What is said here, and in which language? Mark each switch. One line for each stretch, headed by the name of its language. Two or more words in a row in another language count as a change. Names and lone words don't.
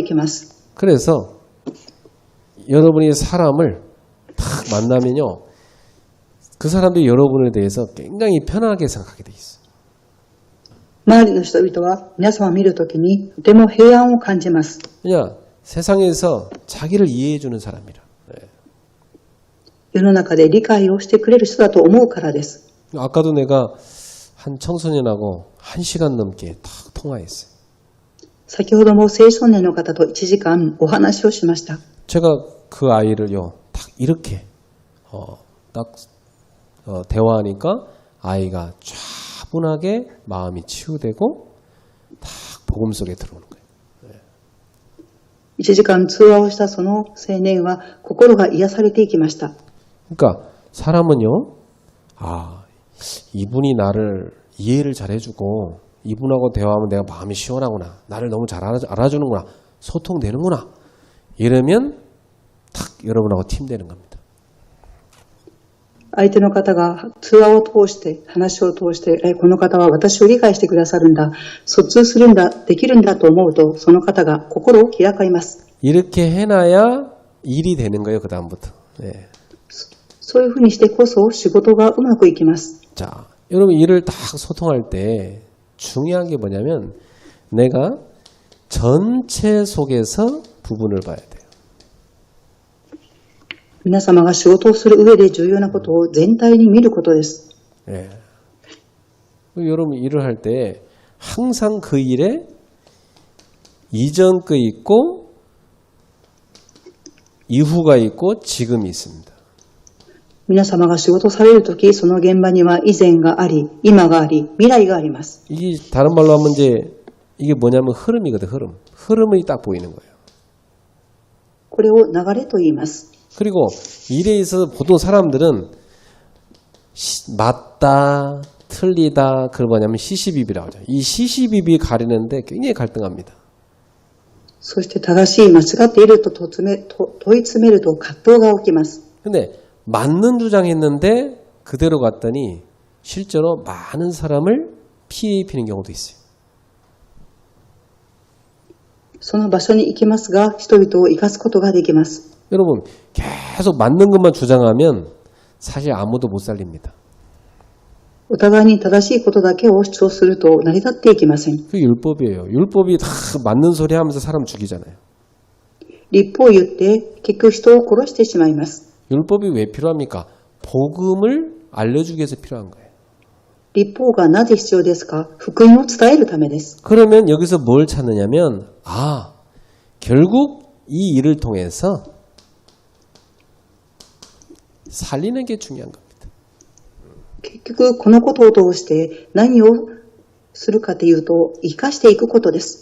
Korean: 그래서 여러분이 사람을 딱 만나면요, 그 사람들이 여러분에 대해서 굉장히 편하게 생각하게 돼 있어요.
Japanese: 周りの人々は皆様を見るときにとても平安を感じます。
Korean: 그냥 세상에서 자기를 이해해주는 사람이라.
Japanese: 世の中で理解をしてくれる人だと思うからです。
Korean: 아까도 내가 한 청소년하고 1시간 넘게 딱 통화했어요.
Japanese: 先ほども青少年の方と1時間お話をしました。
Korean: 제가 그 아이를요, 딱 이렇게 대화하니까 아이가 차분하게 마음이 치유되고 딱 복음 속에 들어오는 거예요.
Japanese: 1 時間通話をしたその青年は心が癒されていきました。
Korean: 그러니까 사람은요, 이분이 나를 이해를 잘해주고 이분하고 대화하면 내가 마음이 시원하구나, 나를 너무 잘 알아주는구나, 소통되는구나, 이러면 탁 여러분하고 팀되는 겁니다.
Japanese: 相手の方が通話を通して、話を通して、この方は私を理解してくださるんだ、疎通するんだ、できるんだと思うと、その方が心を開かれます。
Korean: 이렇게 해놔야 일이 되는 거예요, 그 다음부터. 네.
Japanese: そういうふうにしてこそ仕事がうまくいきます。
Korean: 자, 여러분 일을 딱 소통할 때 중요한 게 뭐냐면 내가 전체 속에서 부분을 봐야 돼요.
Japanese: 皆様が仕事をする上で重要なことを全体に見ることです。
Korean: 예. 여러분 일을 할 때 항상 그 일에 이전 거 있고 이후가 있고 지금이 있습니다.
Japanese: 皆様が仕事されるとき、その現場には以前があり、今があり、未来があります。
Korean: 이게 다른 말로 하면 이제 이게 뭐냐면 흐름이거든, 흐름. 흐름이 딱 보이는 거예요.
Japanese: これを流れと言います。
Korean: 그리고 일에 있어서 보통 사람들은 맞다, 틀리다, 그걸 뭐냐면 시시비비라고 하죠. 이 시시비비 가리는데 굉장히 갈등합니다.
Japanese: そして正しい、間違っていると問い詰めると葛藤が起きます。
Korean: 근데 맞는 주장했는데 그대로 갔더니 실제로 많은 사람을 피해 입히는 경우도 있어요.
Japanese: その場所に行きますが、人々を生かすことができます。
Korean: 여러분 계속 맞는 것만 주장하면 사실 아무도 못 살립니다.
Japanese: お互いに正しいことだけを主張すると成り立っていきません。
Korean: 그게 율법이에요. 율법이 다 맞는 소리 하면서 사람 죽이잖아요.
Japanese: 立法を言って結局人を殺してしまいます。
Korean: 율법이 왜 필요합니까? 복음을 알려주기 위해서 필요한 거예요.
Japanese: 立法がなぜ必要ですか？福音を伝えるためです。
Korean: 그러면 여기서 뭘 찾느냐면 결국 이 일을 통해서 살리는 게 중요한 겁니다.
Japanese: 結局このことを通して何をするかというと生かしていくことです。